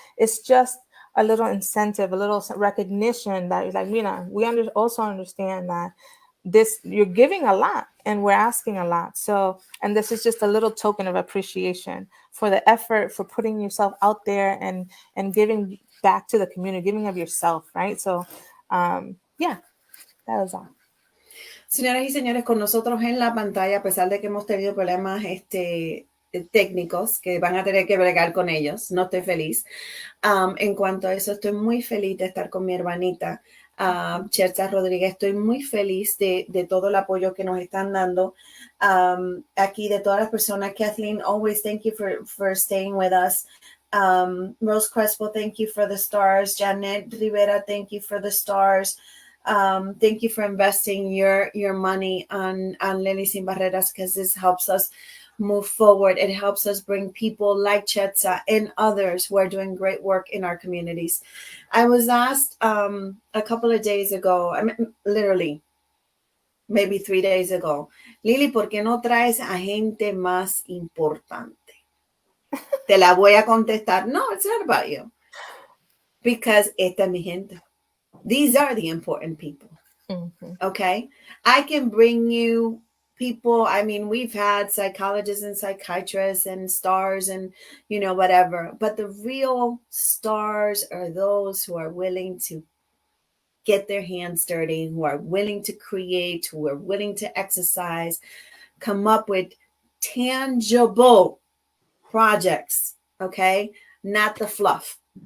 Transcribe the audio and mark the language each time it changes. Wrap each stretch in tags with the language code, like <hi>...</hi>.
<en>It's just a little incentive, a little recognition that like, Mina, we also understand that you're giving a lot and we're asking a lot. So, and this is just a little token of appreciation for the effort, for putting yourself out there and giving back to the community, giving of yourself, right? So, yeah, that was all.</en> <es>Señoras y señores, con nosotros en la pantalla, a pesar de que hemos tenido problemas técnicos que van a tener que bregar con ellos, no estoy feliz. En cuanto a eso, estoy muy feliz de estar con mi hermanita, Chiedza Rodríguez. Estoy muy feliz de todo el apoyo que nos están dando aquí, de todas las personas.</es> <en>Kathleen, always thank you for staying with us. Rose Crespo, thank you for the stars. Janet Rivera, thank you for the stars. Thank you for investing your money on Lily Sin Barreras, because this helps us move forward. It helps us bring people like Chiedza and others who are doing great work in our communities. I was asked a couple of days ago, literally maybe 3 days ago, Lily,</en> <es>¿por qué no traes a gente más importante? Te la voy a contestar.</es> <en>No, it's not about you.</en> <es>Because esta es mi gente.</es> <en>These are the important people. Okay. I can bring you people. I mean, we've had psychologists and psychiatrists and stars and, whatever. But the real stars are those who are willing to get their hands dirty, who are willing to create, who are willing to exercise, come up with tangible projects. Okay. Not the fluff.</en>